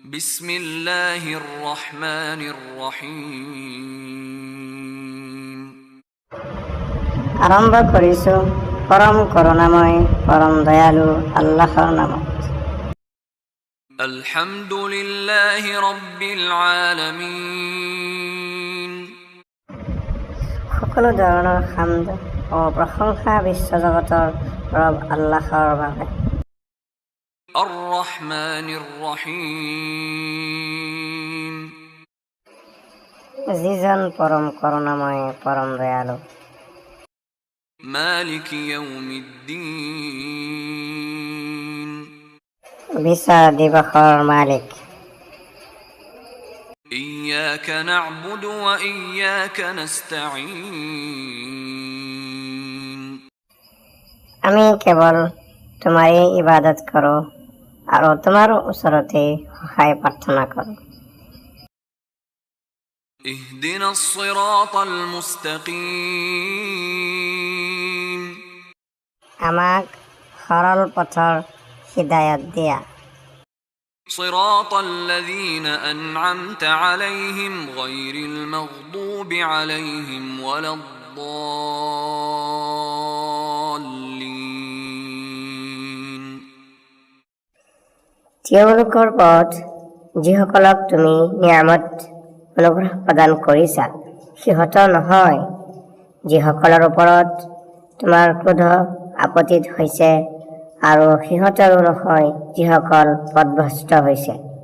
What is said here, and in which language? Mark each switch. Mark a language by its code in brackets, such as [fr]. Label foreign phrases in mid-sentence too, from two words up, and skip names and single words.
[ar] بسم الله الرحمن الرحيم [as] আরম্ভ করিছো পরম করুণাময় পরম দয়ালু আল্লাহর নামত। [ar] الحمد لله رب العالمين [as] সকলো ধৰণৰ হামদ ও প্ৰশংসা বিশ্বজগতৰ ৰব আল্লাহৰ বাবে। [ar] الرحمن الرحيم [as] যিজন পৰম করুণাময় পৰম দয়ালু। [ar] مالك يوم الدين [as] বিচাৰ দিৱসৰ মালিক। [ar] إياك نعبد وإياك نستعين [as] আমি কেৱল তোমাৰে ইবাদত কৰোঁ আৰু তোমাৰ ওচৰতে সহায় প্ৰাৰ্থনা কৰোঁ। [ar] اهدنا الصراط المستقيم [as] আমাক সৰল পথৰ হিদায়ত দিয়া। [ar] صراط الذين أنعمت عليهم غير المغضوب عليهم ولا الضالين [as] তেওঁলোকৰ পথ যিসকলক তুমি নিয়ামত অনুগ্ৰহ প্ৰদান কৰিছা সিহঁতৰ নহয়, যিসকলৰ ওপৰত তোমাৰ ক্ৰোধ আপতিত হৈছে, আৰু সিহঁতৰো নহয় যিসকল পথভ্ৰষ্ট হৈছে।